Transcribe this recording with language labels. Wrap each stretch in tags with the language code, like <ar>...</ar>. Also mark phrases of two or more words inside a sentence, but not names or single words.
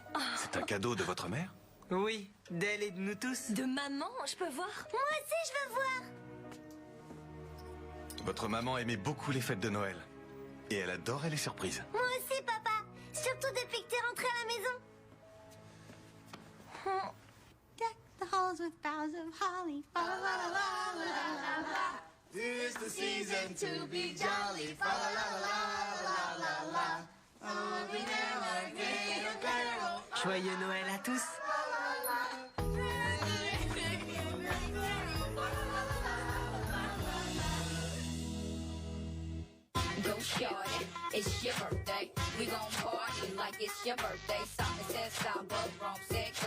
<fr>C'est un cadeau de votre mère? Oui, d'elle et de nous tous. De maman, je peux voir? Moi aussi, je veux voir. Votre maman aimait beaucoup les fêtes de Noël. Et elle adorait les surprises. Moi aussi, papa. Surtout depuis que t'es rentré à la maison.</fr> <en>Deck the halls with boughs of holly. Fa la la la la la la. Tis the season to be jolly. Fa la la la la la la. Oh, we never get a carol.</en> <fr>Joyeux Noël à tous.</fr> <en>Go shorty, it's your birthday. We gon' party like it's your birthday. Simon says stop, but Rome said go.</en>